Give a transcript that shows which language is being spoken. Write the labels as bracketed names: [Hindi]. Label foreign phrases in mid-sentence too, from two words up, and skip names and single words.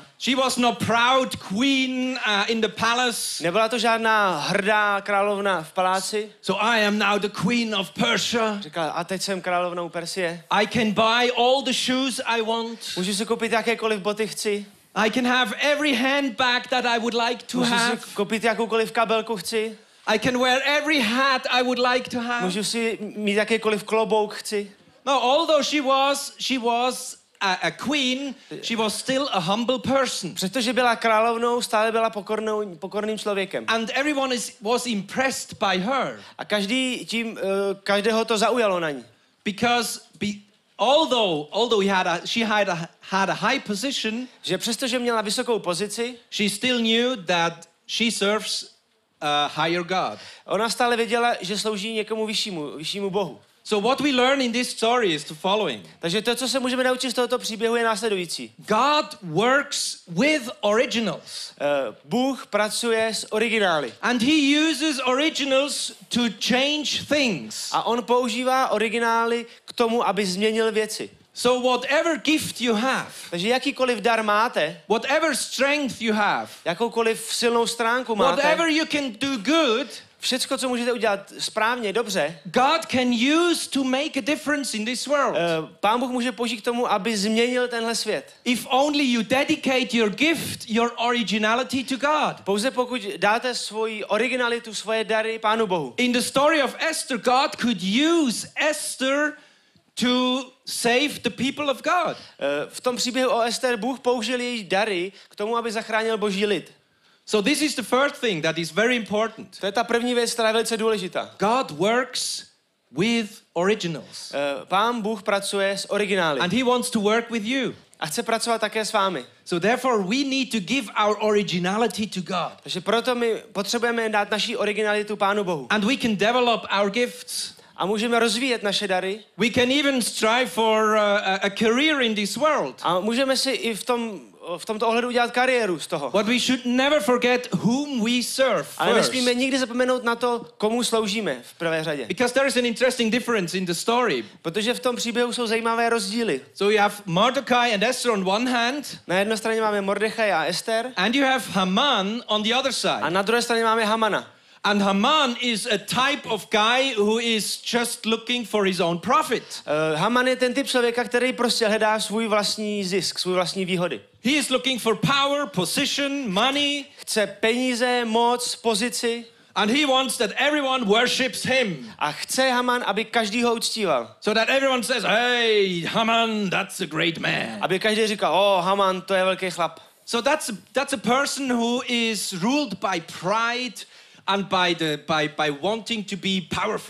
[English] She was not proud queen in the palace. [Czech] Nebyla to žádná hrdá královna v paláci. [English] So I am now the queen of Persia. [Czech] Říkala, a teď jsem královnou Persie. [English] I can buy all the shoes I want. [Czech] Můžu si koupit jakékoliv boty chci. [English] I can have every handbag that I would like to have. [Czech] Můžu si koupit jakoukoliv kabelku chci. [English] I can wear every hat I would like to have. [Czech] Můžu si mít jakýkoliv klobouk chci. [English] No, although she was a queen, she was still a humble person. [Czech] Přestože byla královnou, stále byla pokorným člověkem. [English] And everyone was impressed by her. [Czech] A každého to zaujalo na ní. [English] Because although she had a high position, [Czech] že přestože měla vysokou pozici, [English] she still knew that she serves a higher God. [Czech] Ona stále věděla, že slouží někomu vyššímu Bohu. [English] So what we learn in this story is the following. [Czech] Takže to, co se můžeme naučit z tohoto příběhu, je následující. [English] God works with originals. [Czech] Bůh pracuje s originály. [English] And he uses originals to change things. [Czech] A on používá originály k tomu, aby změnil věci. [English] So whatever gift you have, [Czech] takže jakýkoliv dar máte, [English] whatever strength you have, [Czech] jakoukoliv silnou stránku máte, [English] whatever you can do good, [Czech] všecko, co můžete udělat správně, dobře, [English] God can use to make a difference in this world. [Czech] Pán Bůh může použít k tomu, aby změnil tenhle svět. [English] If only you dedicate your gift, your originality to God. [Czech] Pouze pokud dáte svoji originalitu, svoje dary Pánu Bohu. [English] In the story of Esther, God could use Esther to save the people of God. [Czech] V tom příběhu o Ester Bůh použil její dary k tomu, aby zachránil Boží lid. [English] So this is the first thing that is very important. [Czech] To je ta první věc, která je velice důležitá. [English] God works with originals. [Czech] Pán Bůh pracuje s originály. [English] And he wants to work with you. [Czech] A chce pracovat také s vámi. [English] So therefore we need to give our originality to God. [Czech] Takže proto my potřebujeme dát naši originalitu Pánu Bohu. [English] And we can develop our gifts. [Czech] A můžeme rozvíjet naše dary. [English] We can even strive for a career in this world. [Czech] A můžeme si i v tomto ohledu udělat kariéru z toho. [English] But we should never forget whom we serve. [Czech] Ale nesmíme nikdy zapomenout na to, komu sloužíme v prvé řadě. [English] Because there is an interesting difference in the story. [Czech] Protože v tom příběhu jsou zajímavé rozdíly. [English] So you have Mordecai and Esther on one hand. [Czech] Na jedné straně máme Mordechaj a Ester. [English] And you have Haman on the other side. [Czech] A na druhé straně máme Hamana. [English] And Haman is a type of guy who is just looking for his own profit. [Czech] Haman je ten typ člověka, který prostě hledá svůj vlastní zisk, svůj vlastní výhody. [English] He is looking for power, position, money. [Czech] Chce peníze, moc, pozici. [English] And he wants that everyone worships him. [Czech] A chce Haman, aby každý ho uctíval. [English] So that everyone says, hey, Haman, that's a great man. [Czech] Aby každý říkal, Haman, to je velký chlap. [English] So that's a person who is ruled by pride and by wanting to be powerful.